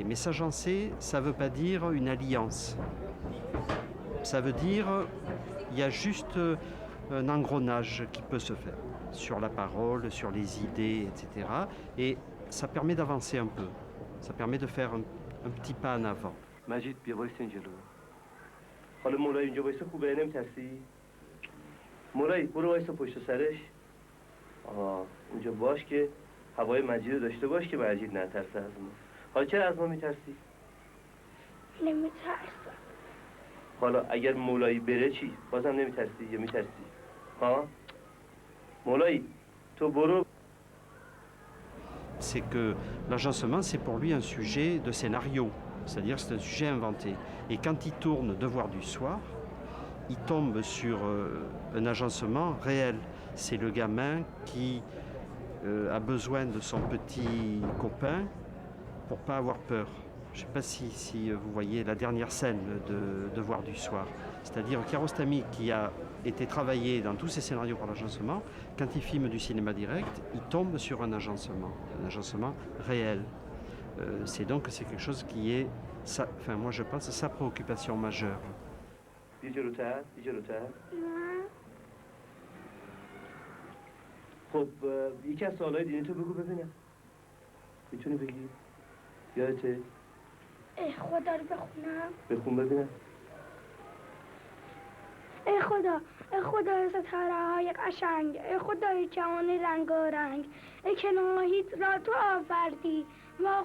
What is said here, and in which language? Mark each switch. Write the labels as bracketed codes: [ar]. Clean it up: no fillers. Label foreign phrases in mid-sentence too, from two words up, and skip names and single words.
[fr] Mais s'agencer, ça ne veut pas dire une alliance. Ça veut dire il y a juste un engrenage qui peut se faire sur la parole, sur les idées, etc. Et ça permet d'avancer un peu. Ça permet de faire un petit pas en avant. [fa] مجید بیا وایس اینجا رو. حالا مولای اینجا وایس خوبه نمی‌ترسی؟ مولای برو وایس پشت سرش. اونجا باش که هوای مجید رو داشته باش که مجید نترسه از ما. حالا چرا از ما می‌ترسی؟ نمی‌ترسم. حالا اگر مولایی بره چی؟ بازم نمی‌ترسی یا می‌ترسی؟ ها؟ مولایی تو برو. [fr] C'est que l'agencement, c'est pour lui un sujet de scénario, c'est-à-dire c'est un sujet inventé. Et quand il tourne Devoir du soir, il tombe sur un agencement réel. C'est le gamin qui a besoin de son petit copain pour pas avoir peur. Je ne sais pas si vous voyez la dernière scène de Devoir du soir. C'est-à-dire Kiarostami qui a été travaillé dans tous ses scénarios par l'agencement, quand il filme du cinéma direct, il tombe sur un agencement réel. C'est donc c'est quelque chose qui est, enfin moi je pense, sa préoccupation majeure. [fa] خب یکی از سوالای دینی تو بگو ببینم. میتونی بگی؟ یادته؟ خدا رو بخونم. بخون ببینم. ای خدا ستاره‌های قشنگ، ای خدای جهان رنگارنگ، ای که ماهیت را تو آفردی، ما